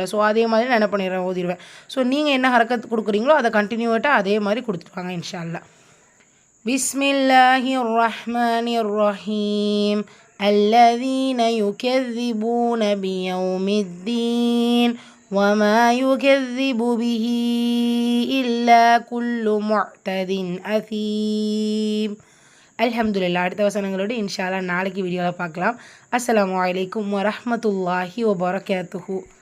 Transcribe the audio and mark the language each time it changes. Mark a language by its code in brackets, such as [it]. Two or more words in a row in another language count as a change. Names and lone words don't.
[ta] ஸோ அதே மாதிரி நான் என்ன பண்ணிடுறேன், ஓதிடுவேன். ஸோ நீங்கள் என்ன ஹரக்கத் கொடுக்குறீங்களோ அதை கண்டினியூட்டாக அதே மாதிரி கொடுத்துருவாங்க [ar] إن شاء الله. بسم الله الرحمن الرحيم. الذين يكذبون بيوم الدين وما يكذب به إلا كل معتد أثيم. அல்ஹம்துலில்லாஹ். [ta] அடுத்த வசனங்களோடு [ar] إن شاء الله [ta] நாளைக்கு வீடியோவில் பார்க்கலாம். [ar] السلام عليكم ورحمة الله وبركاته.